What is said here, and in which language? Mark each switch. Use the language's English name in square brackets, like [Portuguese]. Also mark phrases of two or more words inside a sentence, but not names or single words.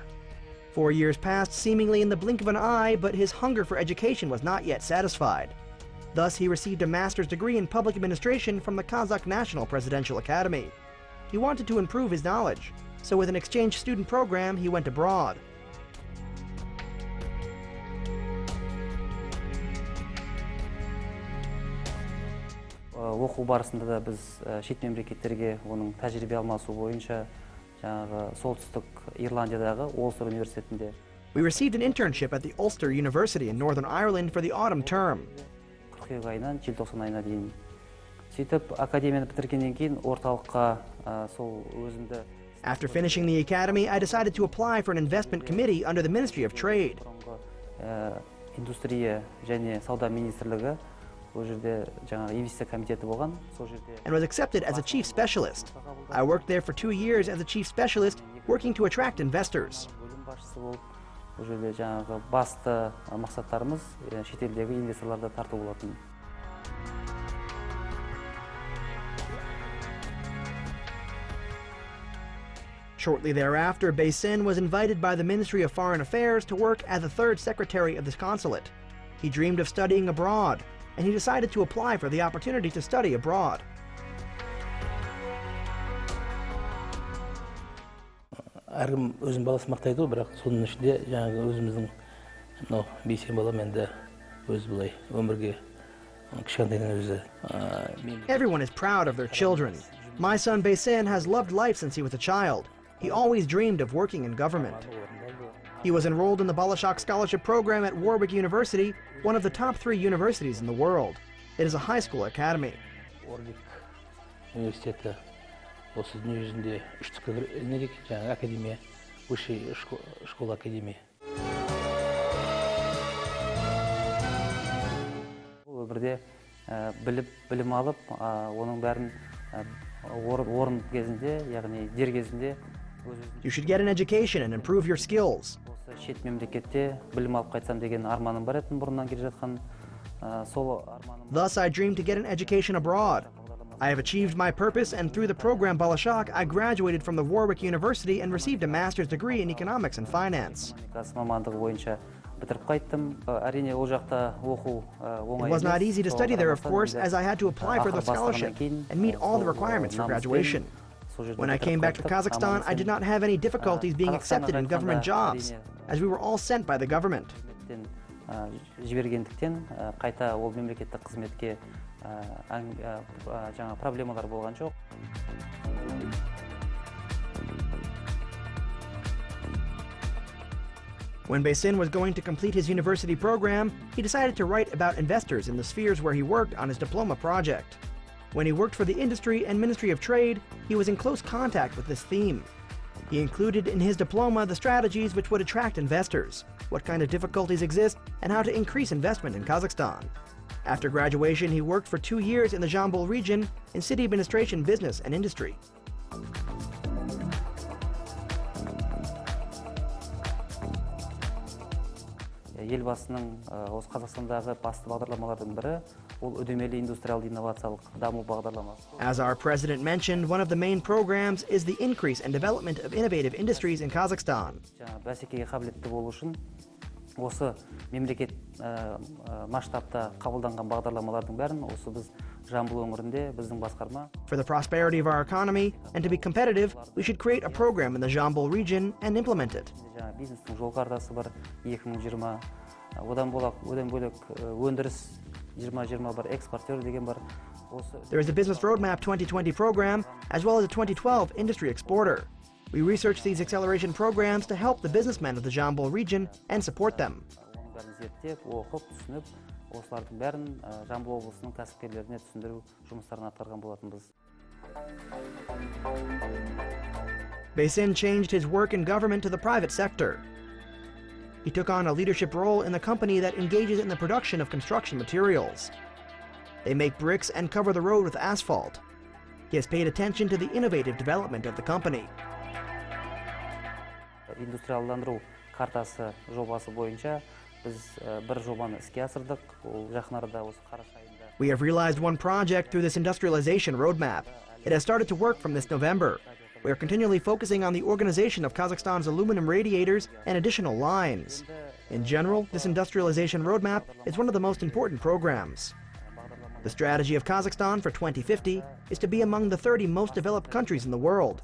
[English] 4 years passed seemingly in the blink of an eye, but his hunger for education was not yet satisfied. Thus, he received a master's degree in public administration from the Kazakh National Presidential Academy. He wanted to improve his knowledge, so with an exchange student program, he went abroad. [Kazakh] Оқу барысында да біз шет мемлекеттерге оның тәжірибе алмасу бойынша жаңағы солтүстік Ирландиядағы Ulster университетінде. [English] We received an internship at the Ulster University in Northern Ireland for the autumn term. [Kazakh] Қыркүйек айынан желтоқсан айына дейін. Сөйтіп академияны бітіргеннен кейін орталыққа сол өзімді. [English] After finishing the academy, I decided to apply for an investment committee under the Ministry of Trade. [Kazakh] Индустрия және сауда министрлігі [English] and was accepted as a chief specialist. I worked there for 2 years as a chief specialist, working to attract investors. Shortly thereafter, Beysen was invited by the Ministry of Foreign Affairs to work as the 3rd secretary of this consulate. He dreamed of studying abroad, and he decided to apply for the opportunity to study abroad. [Kazakh] әркім өзінің баласын мақтайды ғой, бірақ соның ішінде жаңағы өзіміздің мынау Бейсен балам енді өзі былай өмірге кішкентайдан өзі. [English] Everyone is proud of their children. My son Beysen has loved life since he was a child. He always dreamed of working in government. He was enrolled in the Bolashak scholarship program at Warwick University, one of the top 3 universities in the world. It is a high school academy. [Kazakh] Warwick университеті осы дүние жүзінде 3-ке не дейік, жаңағы академия, [Russian] высшая школа [Kazakh] академия. Өмірде білім алып, оның бәрін орын кезінде, яғни дер кезінде. [English] You should get an education and improve your skills. [Kazakh] Шет мемлекетте білім алып қайтсам деген арманым бар еді бұрыннан келе жатқан. Сол арманым. [English] Thus, I dreamed to get an education abroad. I have achieved my purpose, and through the program Bolashak, I graduated from the Warwick University and received a master's degree in economics and finance. [Kazakh] Мамандығы бойынша бітіріп қайттым. Әрине ол жақта оқу оңай. [English] It was not easy to study there, of course, as I had to apply for the scholarship and meet all the requirements for graduation. When I came back to Kazakhstan, I did not have any difficulties being accepted in government jobs, as we were all sent by the government. [Kazakh] Жібергендіктен қайта ол мемлекеттік қызметке жаңа проблемалар болған жоқ. [English] When Beysen was going to complete his university program, he decided to write about investors in the spheres where he worked on his diploma project. When he worked for the Industry and Ministry of Trade, he was in close contact with this theme. He included in his diploma the strategies which would attract investors, what kind of difficulties exist, and how to increase investment in Kazakhstan. After graduation, he worked for 2 years in the Zhombol region in city administration, business, and industry. [Kazakh] Елбасының осы Қазақстандағы басты бағдарламалардың бірі ол үдемелі индустриалды инновациялық даму бағдарламасы. [English] As our president mentioned, one of the main programs is the increase and development of innovative industries in Kazakhstan. [Kazakh] Бәсекеге қабілетті болу үшін осы мемлекет масштабта қабылданған бағдарламалардың бәрін осы біз Жамбыл өңірінде біздің басқарма. [English] For the prosperity of our economy and to be competitive, we should create a program in the Zhombol region and implement it. [Kazakh] Бизнестің жол картасы бар 2020. Одан бөлек өндіріс 2020 бар, экспортер деген бар. [English] There is a Business Roadmap 2020 program as well as a 2012 Industry Exporter. We research these acceleration programs to help the businessmen of the Zhombol region and support them. [Kazakh] Осылардың бәрін Жамбыл облысының кәсіпкерлеріне түсіндіру жұмыстарын атқарған болатынбыз. [English] Beysen changed his work in government to the private sector. He took on a leadership role in the company that engages in the production of construction materials. They make bricks and cover the road with asphalt. He has paid attention to the innovative development of the company. [Kazakh] Индустриалдандыру картасы жобасы бойынша біз бір жобаны іске асырдық. Ол жақын арада осы қараша айында. [English] We have realized one project through this industrialization roadmap. It has started to work from this November. We are continually focusing on the organization of Kazakhstan's aluminum radiators and additional lines. In general, this industrialization roadmap is one of the most important programs. The strategy of Kazakhstan for 2050 is to be among the 30 most developed countries in the world.